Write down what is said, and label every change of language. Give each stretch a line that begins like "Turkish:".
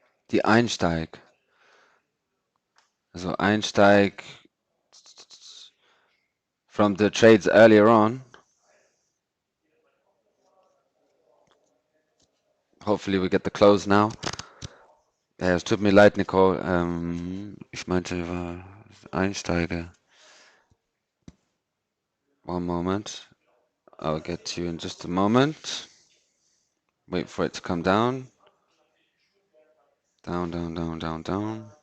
German: Die Einsteig.
English: Also Einsteig from the trades earlier on. Hopefully we get the close now.
German: Ja, es tut mir leid, Nicole. Ich meinte, war Einsteiger.
English: One moment. I'll get to you in just a moment. Wait for it to come down. Down.